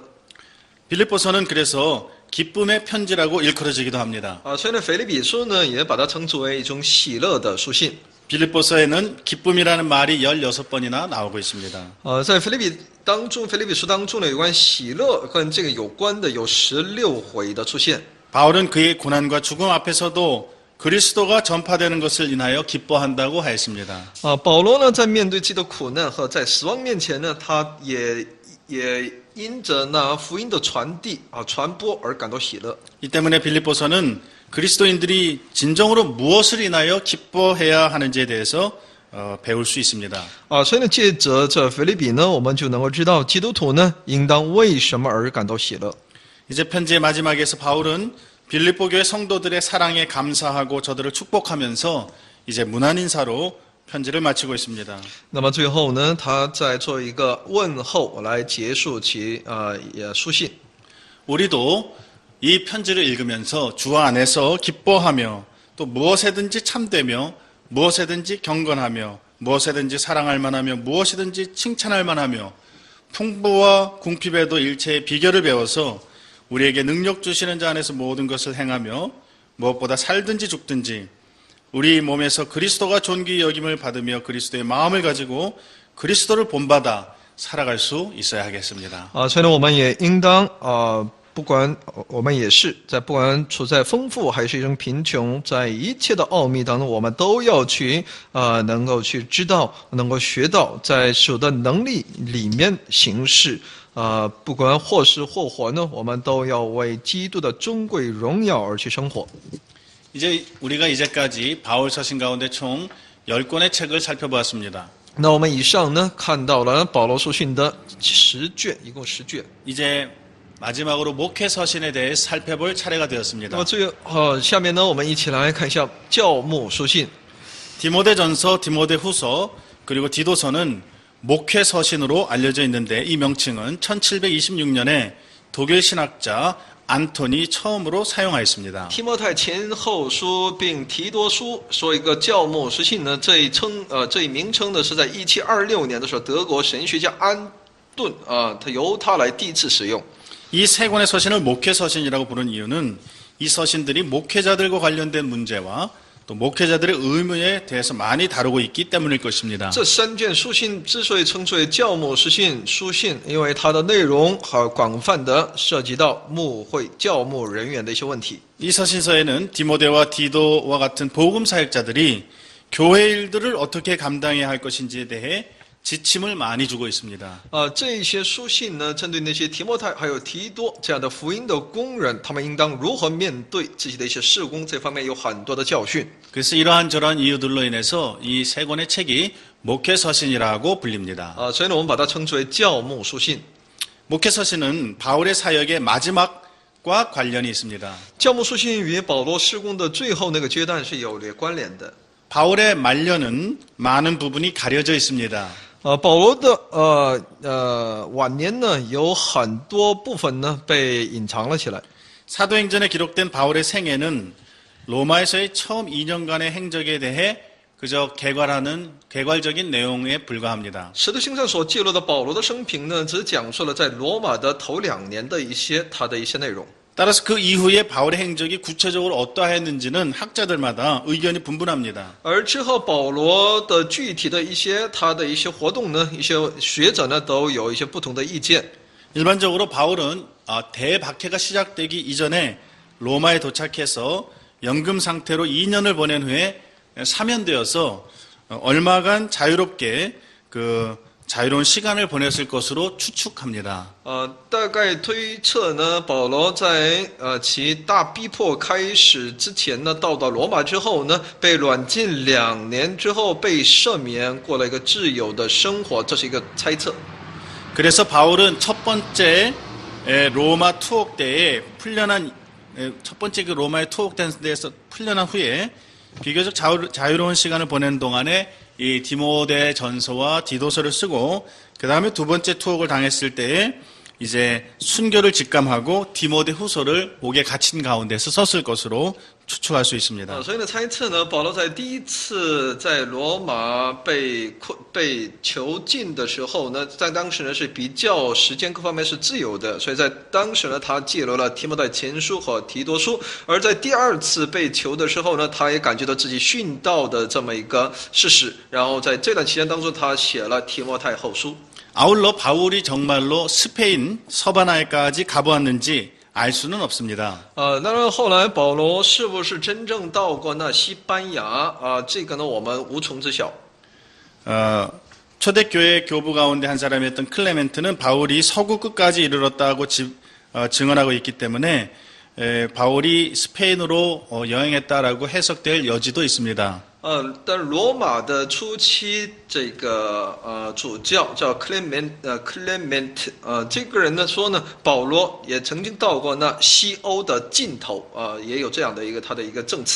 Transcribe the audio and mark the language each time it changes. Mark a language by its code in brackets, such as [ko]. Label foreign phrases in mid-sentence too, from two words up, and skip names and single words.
[ko] 빌립보서는 그래서 기쁨의 편지라고 일컬어지기도 합니다. [zh] 所以呢，腓立比书呢也把它称之为一种喜乐的书信。 [ko] 빌립보서에는 기쁨이라는 말이 16번이나 나오고 있습니다. [zh] 在腓立比书当中呢，有关喜乐跟这个有关的有16回的出现。 [ko] 바울은 그의 고난과 죽음 앞에서도 그리스도가 전파되는 것을 인하여 기뻐한다고 하였습니다. [zh] 保罗呢在面对自己的苦难和在死亡面前呢，他也因着那福音的传递传播而感到喜乐。 [ko] 이 때문에 빌립보서는 그리스도인들이 진정으로 무엇을 인하여 기뻐해야 하는지에 대해서 배울 수 있습니다. [zh] 所以呢，借着这腓立比呢，我们就能够知道基督徒呢，应当为什么而感到喜乐。 [ko] 이제 편지의 마지막에서 바울은 빌립보 교회 성도들의 사랑에 감사하고 저들을 축복하면서 이제 문안인사로 편지를 마치고 있습니다. [zh] 那么最后呢，他再做一个问候来结束其书信。 [ko] 우리도 이 편지를 읽으면서 주 안에서 기뻐하며 또 무엇에든지 참되며 무엇에든지 경건하며 무엇에든지 사랑할 만하며 무엇이든지 칭찬할 만하며 풍부와 궁핍에도 일체의 비결을 배워서 우리에게 능력 주시는 자 안에서 모든 것을 행하며 무엇보다 살든지 죽든지 우리 몸에서 그리스도가 존귀 여김을 받으며 그리스도의 마음을 가지고 그리스도를 본받아 살아갈 수 있어야 하겠습니다. [zh] 所以呢，我们也应当不管我们也是不管处在丰富还是一种贫穷，在一切的奥秘当中，我们都要去能够去知道，能够学到，在主的能力里面行事。不管或是或活呢，我们都要为基督的尊贵荣耀而去生活。 [ko] 이제 우리가 이제까지 바울 서신 가운데 총 10권의 책을 살펴보았습니다. [zh] 那我们以上呢看到了保罗书信的10卷，一共10卷。 [ko] 이제 마지막으로 목회 서신에 대해 살펴볼 차례가 [zh] 那 [ko] 되었습니다. [zh] 么下面呢，我们一起来看一下教牧书信。 [ko] 디모데전서, 디모데후서, 그리고 디도서는 목회 서신으로 알려져 있는데 이 명칭은 1726년에 독일 신학자 안토니 처음으로 사용하였습니다. [zh] 提摩太前后书并提多书说一个教牧书信呢，这一名称呢是在1726年的时候，德国神学家安顿他由他来第一次使用。 [ko] 이 세 권의 서신을 목회 서신이라고 부른 이유는 이 서신들이 목회자들과 관련된 문제와 또 목회자들의 의무에 대해서 많이 다루고 있기 때문일 것입니다. [zh] 这3卷书信之所以称之为教牧书信，因为它的内容广泛的涉及到牧会教牧人员的一些问题。 [ko] 이 서신서에는 디모데와 디도와 같은 복음 사역자들이 교회 일들을 어떻게 감당해야 할 것인지에 대해 지침을 많이 주고 있습니다. [zh] 这些书信呢，针对那些提摩太还有提多这样的福音的工人，他们应当如何面对自己的一些事工，这方面有很多的教训。 [ko] 그래서 이러한 저러한 이유들로 인해서 이 세 권의 책이 목회 서신이라고 불립니다. [zh] 所以呢，我们把它称之为教牧书信。 [ko] 목회 서신은 바울의 사역의 마지막과 관련이 있습니다. [zh] 教牧书信与保罗事工的最后那个阶段是有点关联的。 [ko] 바울의 말년은 많은 부분이 가려져 있습니다. [zh] 保罗的晚年呢，有很多部分呢被隐藏了起来。 [ko] 사도행전에 기록된 바울의 생애는 로마에서의 처음 2년간의 행적에 대해 그저 개괄적인 내용에 불과합니다. [zh] 使徒行传所记录的保罗的生平呢，只讲述了在罗马的头2年的他的一些内容。 [ko] 따라서 그 이후에 바울의 행적이 구체적으로 어떠했는지는 학자들마다 의견이 분분합니다. [zh] 而之后保罗的具体的他的一些活动呢，一些学者呢都有一些不同的意见。 [ko] 일반적으로 바울은 대박해가 시작되기 이전에 로마에 도착해서 연금 상태로 2년을 보낸 후에 사면되어서 얼마간 자유롭게 자유로운 시간을 보냈을 것으로 추측합니다. [zh] 大概推测呢，保罗在其大逼迫开始之前呢，到罗马之后呢，被软禁2年之后被赦免，过了一个自由的生活，这是一个猜测。 [ko] 그래서 바울은 첫 번째 로마 투옥 때에 첫 번째 그 로마의 투옥된 데에서 풀려난 후에 비교적 자유로운 시간을 보낸 동안에 이 디모데 전서와 디도서를 쓰고 그 다음에 두 번째 투옥을 당했을 때에 이제 순교를 직감하고 디모데 후서를 옥에 갇힌 가운데서 썼을 것으로 추측할 수 있습니다. [zh] 所以呢，猜测呢，保罗在第一次在罗马被囚禁的时候呢，在当时呢是比较时间各方面是自由的，所以在当时呢，他记录了提摩太前书和提多书。而在第2次被囚的时候呢，他也感觉到自己殉道的这么一个事实，然后在这段期间当中，他写了提摩太后书。 [ko] 아울러 바울이 정말로 스페인 서바나에까지 가보았는지 알 수는 없습니다. [zh] 当然后来保罗是不是真正到过那西班牙这个呢，我们无从知晓。 [ko] 초대교회 교부 가운데 한 사람이었던 클레멘트는 바울이 서구 끝까지 이르렀다고 증언하고 있기 때문에 바울이 스페인으로 여행했다라고 해석될 여지도 있습니다. [zh] 但罗马的初期这个主教叫 Clement 这个人呢说呢，保罗也曾经到过那西欧的尽头也有这样的一个他的一个证词。